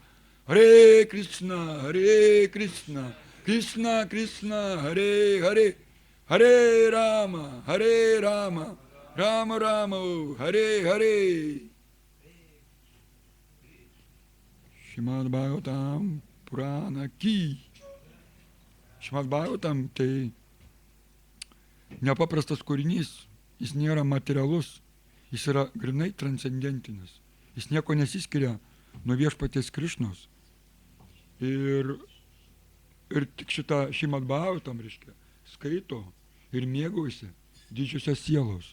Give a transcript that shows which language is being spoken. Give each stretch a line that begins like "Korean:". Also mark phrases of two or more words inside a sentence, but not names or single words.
Sanskrit: Hare Krishna, Krishna Krishna, Hare Hare, Hare Rama, Rama Rama, Hare Hare.
Hindi: Śrīmad Bhagavatam Purana Ki.
Lithuanian: Śrīmad Bhagavatam tai nepaprastas kūrinys, jis nėra materialus, jis yra grinai transcendentinis. Jis nieko nesiskiria nuo viešpaties Krišnos. Ir tik Šrimad Bhagavatam, reiškia, skaito ir mėgaujasi didžiosios sielos.